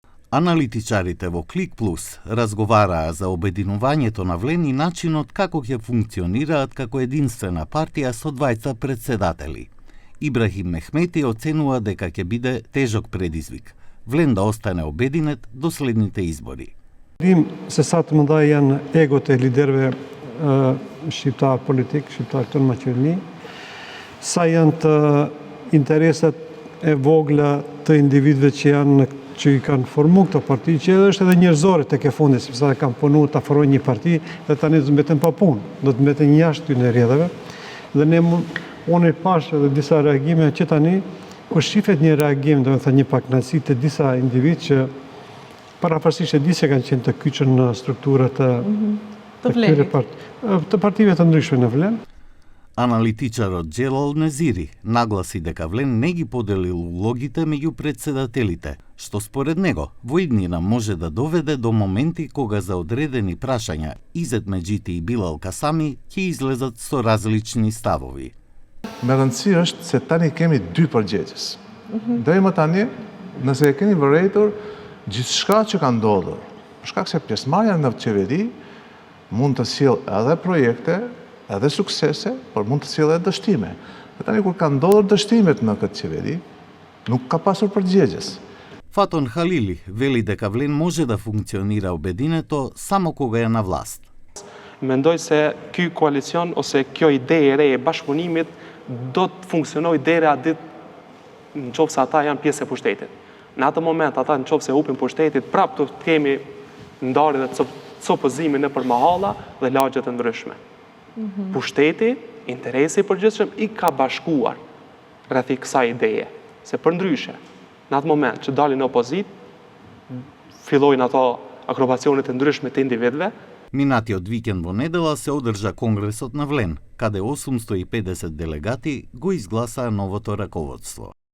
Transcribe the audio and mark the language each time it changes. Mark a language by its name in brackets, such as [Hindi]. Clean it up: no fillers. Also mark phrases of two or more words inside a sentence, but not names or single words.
[Macedonian] Аналитичарите во Клик Плюс разговараа за обединувањето на Влен и начинот како ќе функционираат како единствена партија со двајца председатели. Ибрахим Мехмети оценува дека ќе биде тежок предизвик. Влен да остане обединет до следните избори. [Albanian] Se sa të mëdha janë egot e liderëve shqiptar politik, shqiptar të në Maqedoni, sa janë të interesat e vogla të individëve që i kanë formu këtë parti, që është edhe njerëzore tek e fundit, sepse ata kanë punu të afrojnë një parti dhe tani do të mbeten pa punë, do të mbeten jashtë këtyre rrjedhave. Dhe unë pash edhe disa reagime që tani kur shifet një reagim, domethënë një pakënaqësi të disa individ që paraparsisht e di se kanë qenë të kyçën në strukturat të partive të ndryshme në Vlen. [Macedonian] Аналитичарот Джелал Незири нагласи дека Влен не ги поделил улогите меѓу председателите, што според него во иднина може да доведе до моменти кога за одредени прашања Изет Меджити и Билал Касами ќе излезат со различни ставови. [Albanian] Me rëndësi është se tani kemi dy përgjegjës. Deri më tani, nëse e keni vërejtur gjithçka që ka ndodhur, për shkak se pjesëmarrja në qeveri mund të sjellë edhe projekte, edhe suksese, por mund të sjellë edhe dështime. Dhe tani kur ka ndodhur dështimet në këtë qeveri, nuk ka pasur përgjegjës. [Macedonian] Фатон Халили вели дека Влен може да функционира обединето само кога е на власт. [Albanian] Mendoj se ky koalicion ose kjo ide e re e bashkëpunimit do të funksionojë deri atë ditë nëse ata janë pjesë e pushtetit. Në atë moment ata nëse upin pushtetit, prapë do të kemi ndarje dhe copëzime nëpër mahalla dhe lagje të ndryshme. Pushteti, interesi i përgjithshëm i ka bashkuar rreth kësaj ideje, se përndryshe, në atë moment që dalin në opozit, fillojnë ato akrobacionet e ndryshme të individëve. [Macedonian] Минатиот викенд во недела се одржа конгресот на Влен, каде 850 делегати го изгласаа новото раководство.